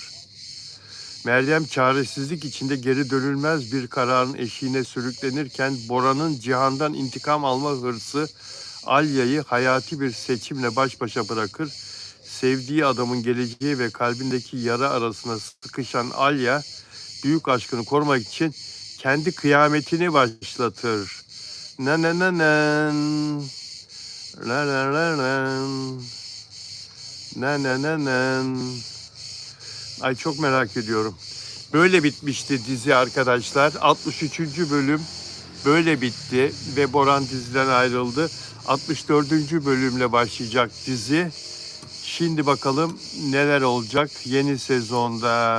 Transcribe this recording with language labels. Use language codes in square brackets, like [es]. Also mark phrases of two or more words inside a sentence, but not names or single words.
[tr] Meryem çaresizlik içinde geri dönülmez bir kararın eşiğine sürüklenirken Boran'ın Cihan'dan intikam alma hırsı Alya'yı hayati bir seçimle baş başa bırakır. Sevdiği adamın geleceği ve kalbindeki yara arasına sıkışan Alya, büyük aşkını korumak için kendi kıyametini başlatır. Na na na na la la la la na na na na. Ay çok merak ediyorum. Böyle bitmişti dizi arkadaşlar. 63. bölüm böyle bitti ve Boran diziden ayrıldı. 64. bölümle başlayacak dizi. Şimdi bakalım neler olacak yeni sezonda.